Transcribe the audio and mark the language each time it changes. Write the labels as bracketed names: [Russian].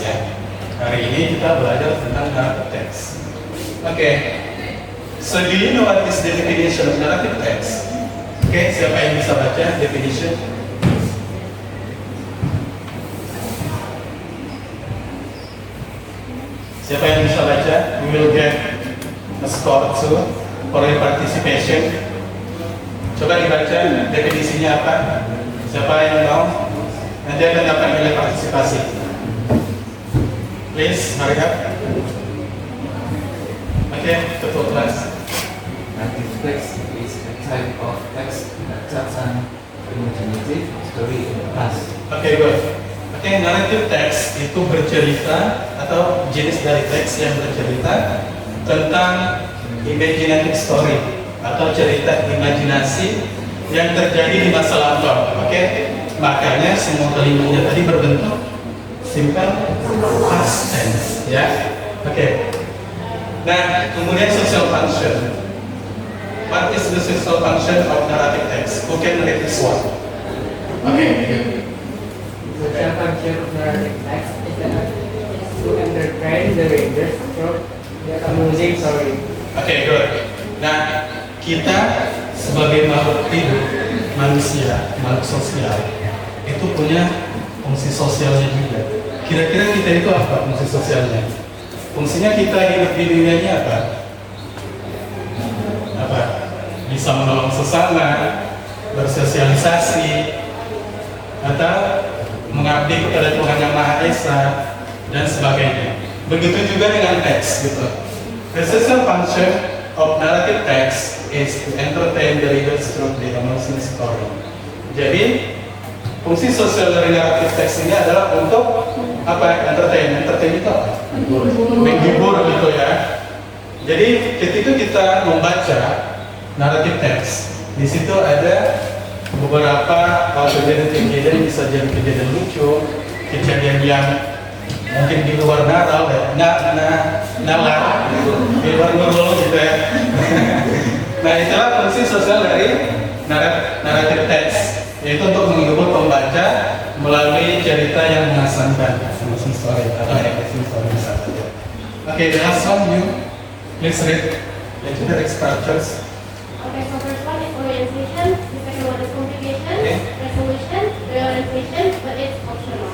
[Indonesian] Ya, hari ini kita belajar tentang narrative text. [English] Okay, so do you know what is the definition of narrative text? [Indonesian] Okay, siapa yang bisa baca definition? Siapa yang bisa baca? [English] We will get a score too for your participation. [Indonesian] Coba dibaca definisinya apa? Siapa yang tahu? Nanti akan dapat nilai partisipasi. [English] Please, hurry up. [Indonesian] Okay, ketua kelas. [English] Narrative text is a type of text that tells an imaginative story in the past. Okay, good. [Indonesian] Okay, narrative text itu bercerita atau jenis dari teks yang bercerita tentang imaginative story atau cerita imajinasi yang terjadi di masa lampau. Oke, makanya semua kalimanya tadi berbentuk simple past tense, ya. Oke. Nah, kemudian social function. [English] What is the social function of narrative text? Who can read this one? Oke. The social function of narrative text is to entertain the readers through the amusing story. Oke, good. [Indonesian] Nah, kita sebagai makhluk hidup, manusia, makhluk sosial, itu punya fungsi sosialnya juga. Kira-kira kita itu apa fungsi sosialnya? Fungsinya kita hidup di dunia ini apa? Apa? Bisa menolong sesama, bersosialisasi, atau mengabdi kepada Tuhan Yang Maha Esa, dan sebagainya. Begitu juga dengan teks, gitu. [English] The social function of narrative text is to entertain the readers through the amusing story. [Indonesian] Jadi, fungsi sosial dari narrative text ini adalah untuk apa? Entertain. Entertain itu apa? Menghibur gitu ya. Jadi, ketika kita membaca narrative text, di situ ada beberapa kejadian-kejadian, bisa jadi kejadian lucu, kejadian yang mungkin di luar nalar, nalar, di luar normal gitu ya. Nah, itulah fungsi sosial dari narrative text, yaitu untuk menghibur pembaca melalui cerita yang mengesankan, amusing story atau amusing story misalnya. [English] Oke, the last one, you please read literary structures. Okay, so first one is orientation, the second one is complication, Okay. resolution, realization, but it's optional.